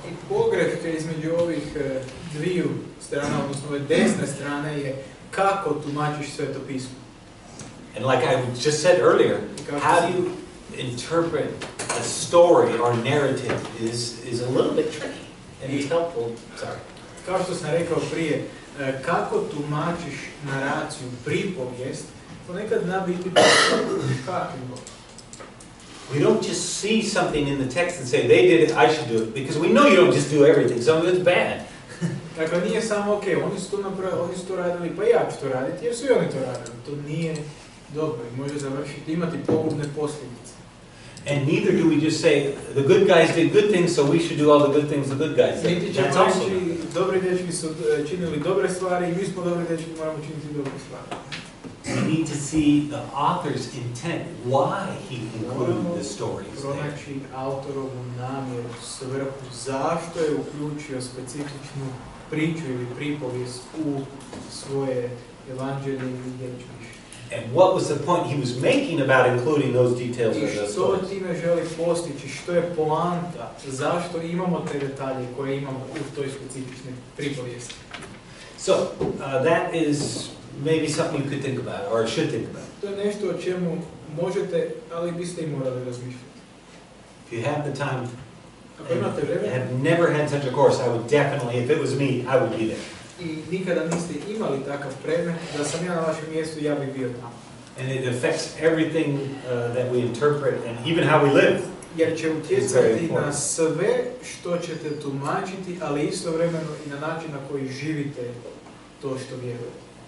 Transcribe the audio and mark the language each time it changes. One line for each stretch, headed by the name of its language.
Croatian: I pogreška između ovih dviju strana, odnosno ove desne strane je kako tumačiš Sveto pismo.
English: And like I just said earlier, how do you interpret a story or narrative is a little bit tricky and it's helpful. Sorry.
Croatian: Kao što sam rekao prije, kako tumačiš naraciju, pripovijest, ponekad zna biti škakljivo.
English: We don't just see something in the text and say they did it, I should do it, because we know you don't just do everything. Some of it's bad.
Croatian: Dakle, nije samo ok, oni su to napravili, oni su to radili, pa ja ću to raditi, jer su i oni to radili. To nije dobro i može završiti, imati pogubne posljedice.
English: And neither do we just say the good guys did good things, so we should do all the good things the good guys did.
Croatian: Niti ćemo reći, dobri dečki su činili dobre stvari i mi smo dobri dečki, moramo činiti dobre stvari.
English: We need to see the author's intent, why he included the stories there.
Croatian: Pronaći autorovu namjeru, svrhu, zašto je uključio specifičnu priču ili pripovijest u svoje evanđelje ili dječništvo.
English: And what was the point he was making about including those details in the stories?
Croatian: I što time želi postići, što je poanta, zašto imamo te detalje koje imamo u toj specifičnoj pripovijesti.
English: So, that is maybe something you could think about, or should think about.
Croatian: To je nešto o čemu možete, ali biste I morali razmišljati.
English: If you have the time,
Croatian: ako imate vremena,
English: and have never had such a course, I would definitely, if it was me, I would be there.
Croatian: I nikada niste imali takav predmet, da sam ja na vašem mjestu, ja bih bio tamo.
English: And it affects everything that we interpret and even how we live.
Croatian: Jer će utjecati na sve što ćete tumačiti, ali istovremeno I na način na koji živite to što vjerujete.